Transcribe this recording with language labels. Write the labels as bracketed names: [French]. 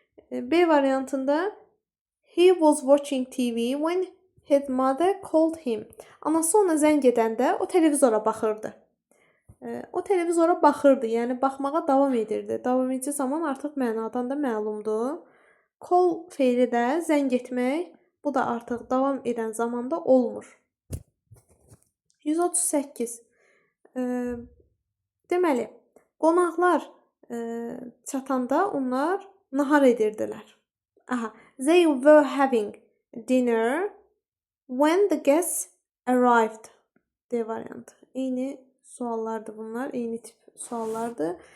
[Azerbaijani] B variantında [English] he was watching TV when his mother called him. [Azerbaijani] Anası ona zəng edəndə o televizora baxırdı. O televizora baxırdı, yəni baxmağa davam edirdi. Davam edici zaman artıq mənadan da məlumdur. Call feili də zəng etmək, bu da artıq davam edən zamanda olmur. 138. Deməli, qonaqlar çatanda onlar nahar edirdilər. [English] Aha, they were having dinner when the guests arrived. [Azerbaijani] D variantı. Eyni suallardır bunlar, eyni tip suallardır.